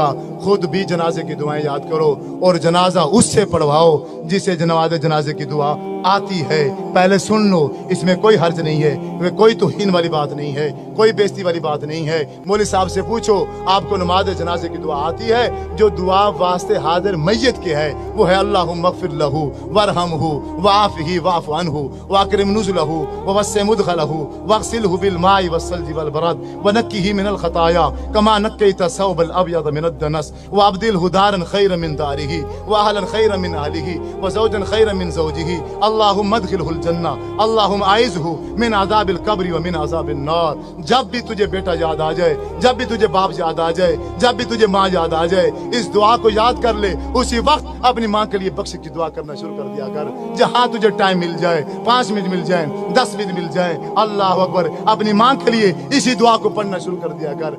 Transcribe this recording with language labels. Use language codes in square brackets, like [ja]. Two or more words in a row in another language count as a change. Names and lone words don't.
[hi] खुद भी जनाजे की दुआएं याद करो और जनाजा उससे पढ़वाओ जिसे जनाजे की दुआ आती है। पहले सुन लो, इसमें कोई हर्ज नहीं है, कोई तौहीन वाली बात नहीं है, कोई बेइज्जती वाली बात नहीं है। मौलवी साहब से पूछो, आपको नमाज जनाजे की दुआ आती है? जो दुआ वास्ते हाजिर मैयत के है वो है [ar] اللهم اغفر له وارحمه وعافه واعف عنه وأكرم نزله ووسع مدخله واغسله بالماء والثلج والبرد ونقه من الخطايا كما نقيت الثوب الأبيض من الدنس وأبدله دارا خيرا من داره وأهلا خيرا من أهله وزوجا خيرا من زوجه اللهم أدخله الجنة اللهم أعذه من عذاب القبر ومن عذاب النار. [hi] जब भी तुझे बेटा याद आ जाए, जब भी तुझे बाप याद आ जाए, जब भी तुझे माँ याद आ जाए, इस दुआ को याद कर ले, उसी वक्त अपनी माँ के लिए बख्शिश की दुआ करना शुरू कर दिया कर। जहां तुझे टाइम मिल जाए, 5 मिनट मिल जाए, 10 मिनट मिल जाए, [ar] الله أكبر, [hi] अपनी माँ के लिए इसी दुआ को पढ़ना शुरू कर दिया कर।